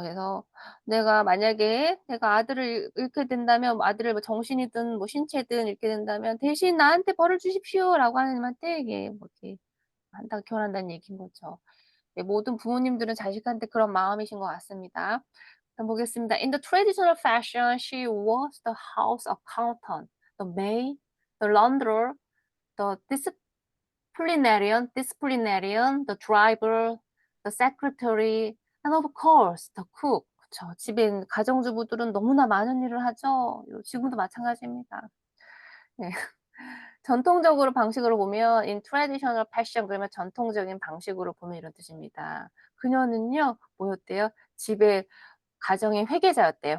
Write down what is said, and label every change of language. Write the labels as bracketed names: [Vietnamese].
[Korean] 그래서 내가 아들을 잃게 된다면 아들을 뭐 정신이든 뭐 신체든 잃게 된다면 대신 나한테 벌을 주십시오라고 하나님한테 이게 뭐 이렇게 교환한다는 얘기인 거죠. 네, 모든 부모님들은 자식한테 그런 마음이신 것 같습니다. 그럼 보겠습니다. [English] In the traditional fashion, she was the house accountant, the maid, the launderer, the disciplinarian, the driver, the secretary, and of course, the cook. [Korean] 그쵸. 집에 있는 가정주부들은 너무나 많은 일을 하죠. 지금도 마찬가지입니다. 네. 전통적으로 방식으로 보면 [English] in traditional fashion [Korean] 그러면 전통적인 방식으로 보면 이런 뜻입니다. 그녀는요, 뭐였대요? 집에 가정의 회계사였대요.